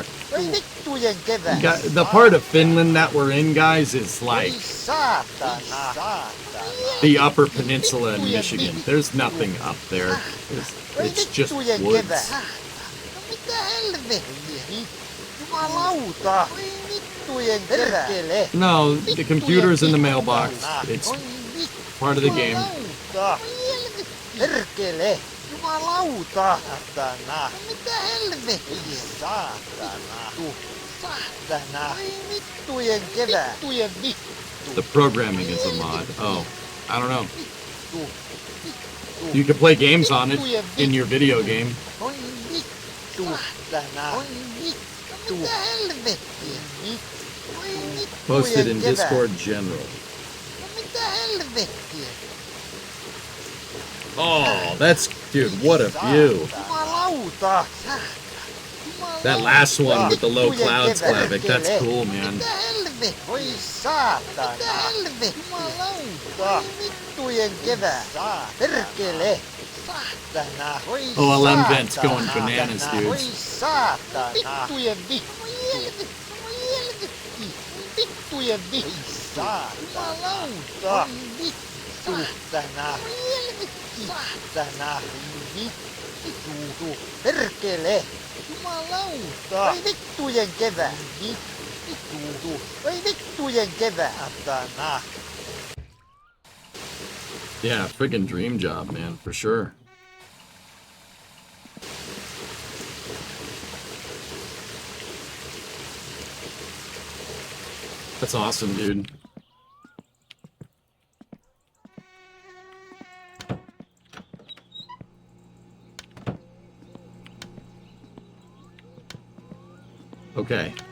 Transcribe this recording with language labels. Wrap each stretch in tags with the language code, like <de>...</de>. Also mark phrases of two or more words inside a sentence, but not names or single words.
<en>The part of Finland that we're in, guys, is like the Upper Peninsula in Michigan. There's nothing up there. It's just woods.</en> <fi>Jumalauta! Oi vittujen perkele!</fi> <en>No, the computer's in the mailbox. It's part of the game.</en> <fi>Jumalauta! Perkele! Jumalauta! Satana! Mitä helvettiä? Saatana! Saatana! Oi vittujen kevä! Vittujen vittu!</fi> <en>The programming is a mod. Oh, I don't know. You can play games on it in your video game.</en> <fi>Oi vittu! Saatana! Oi vittu! Mitä helvettiä? Vittu! Oi vittujen</fi> <en>Posted in</en> <fi>kevä!</fi> <en>Discord General.</en> <fi>Mitä helvettiä?</fi> <en>Oh, that's, dude, what a view.</en> <fi>Jumalauta!</fi> <en>That last one with the low clouds, Klavic, that's cool, man.</en> <fi>Mitä helvettiä? Oi saatana! Mitä helvettiä? Jumalauta! Vittujen kevä! Perkele! Saatana! Oi</fi> <en>OLM vent's</en> <fi>saatana.</fi> <en>going bananas,</en> <fi>Oi</fi> <en>dudes.</en> <fi>saatana! Vittujen vittu! Vittujen vittu! Jumalauta! Vittu! Saatana! Saatana! Vittu! Perkele! Jumalauta! Oi vittujen kevä! Vittu! Oi vittujen kevä! Saatana!</fi> <en>Yeah, friggin' dream job, man, for sure. That's awesome, dude. Okay.</en>